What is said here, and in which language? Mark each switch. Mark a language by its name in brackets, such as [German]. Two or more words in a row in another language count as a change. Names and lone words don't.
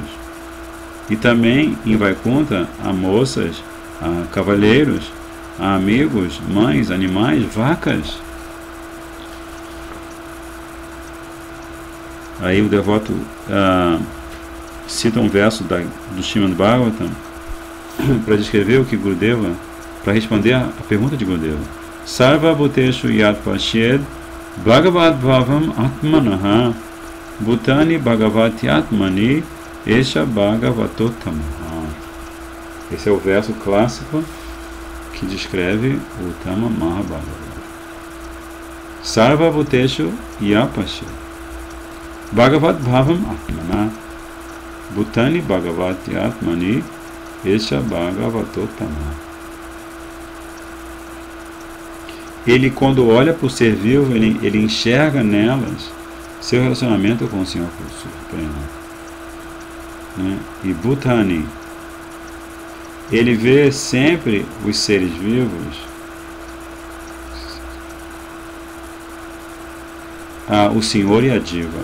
[Portuguese] E também em Vaikuntha há moças, há cavalheiros, há amigos, mães, animais, vacas. Aí o devoto cita um verso do Srimad Bhagavatam para descrever o que Gurudeva, para responder a pergunta de Gurudeva. [Sanskrit] Sarva bhuteshu yad pashyed bhagavad bhavam atmanaha bhutani bhagavati atmani esha bhagavatottamaha. [Portuguese] Esse é o verso clássico que descreve o [Sanskrit] Tama Mahabhagavata. Sarva bhuteshu yad pashyed Bhagavad Bhavam Atmana Bhutani Bhagavati Atmani Esha Bhagavatottama. [Portuguese] Ele, quando olha para o ser vivo, ele enxerga nelas seu relacionamento com o Senhor Supremo. Né? E Bhutani, ele vê sempre os seres vivos o Senhor e a Diva.